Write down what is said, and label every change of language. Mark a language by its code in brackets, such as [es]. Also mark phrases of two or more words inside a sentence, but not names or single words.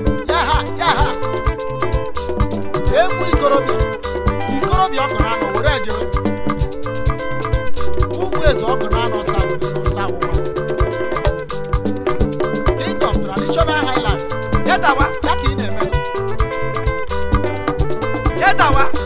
[ig] Ya ha, ya ha. Egwu ikorobịa. Ikorobịa ọ kọrọ anọ, were jere. Ụmụ eze ọ kọrọ anọ, sa awụwa, sa awụwa. [en] King of traditional high life. [ig] Ya dawa. Ya ka ị na-eme. Ya dawa.